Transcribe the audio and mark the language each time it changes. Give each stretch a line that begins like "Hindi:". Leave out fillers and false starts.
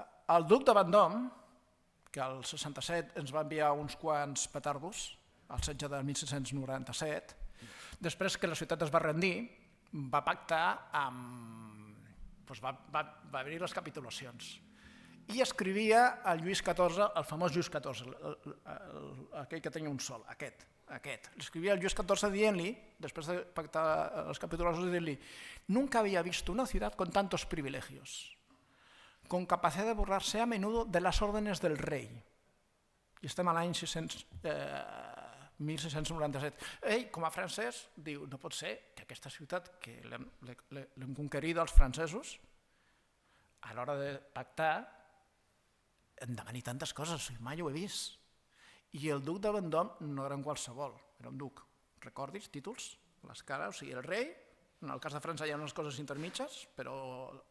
Catalan: El duc de Vendôme, que al 67 ens va enviar uns quants petardos, al setge de 1697, després que la ciutat es va rendir, va pactar amb... va haver-hi les capitulacions. I escrivia el Lluís XIV, el famós Lluís XIV, aquell que tenia un sol, aquest. L'escrivia el Lluís XIV dient-li, després de pactar les capitulacions, dient-li
Spanish: «Nunca había visto una ciudad con tantos privilegios, con capacidad de burlarse a menudo de las órdenes del rey».
Catalan: I estem a l'any 1697. Ell, com a francès, diu «No pot ser que aquesta ciutat que l'hem conquerida els francesos, a l'hora de pactar, em demani tantes coses, mai ho he vist». I el duc de Vendôme no era un qualsevol, era un duc. Recordis, títols, l'escala, o sigui, el rei, en el cas de França hi ha unes coses intermitges, però...